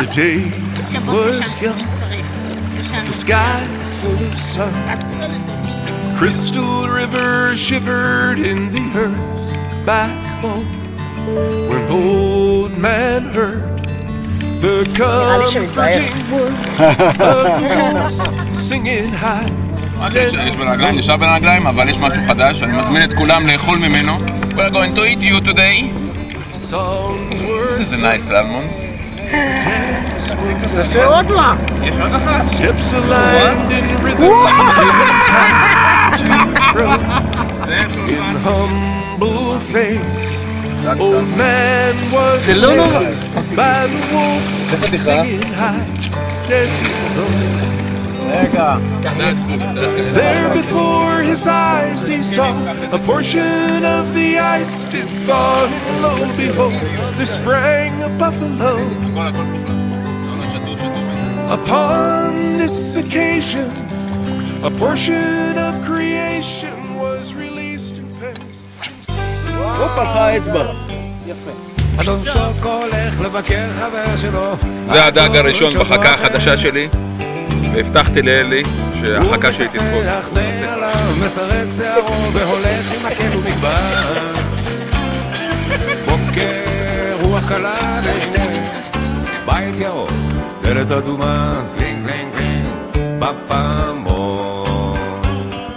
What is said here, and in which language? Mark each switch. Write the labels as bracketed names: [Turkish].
[English] The day was young, the sky full of sun, Crystal River shivered in the earth's backbone, when old man heard the comforting words of the wolves singing high. [Hebrew] יש ברגליים, נשאר בין הרגליים, אבל יש משהו חדש, אני מזמין את כולם לאכול ממנו. [English] We're going to eat you today. This is a nice salmon. [Hebrew] יפה עוד מה? יש עוד אחת. [English] Steps aligned in rhythm, giving time to grow. In humble face, old man was amazed by the wolves singing high, dancing low. There before his eyes he saw a portion of the ice did thaw, and lo and behold, there sprang a buffalo. Upon this occasion, a portion of creation was released in pairs. [Hebrew] הופה, לך האצבע. אדון שוקו הולך לבקר חבר שלו. זה הדג הראשון בחכה החדשה שלי. והבטחתי לאלי שהחכה שלי תתפוס. מסרק שערו והולך עם מקל ומגבר. בוקר רוח קלה בית ירוק, דלת אדומה, קלינג קלינג קלינג בפעמון.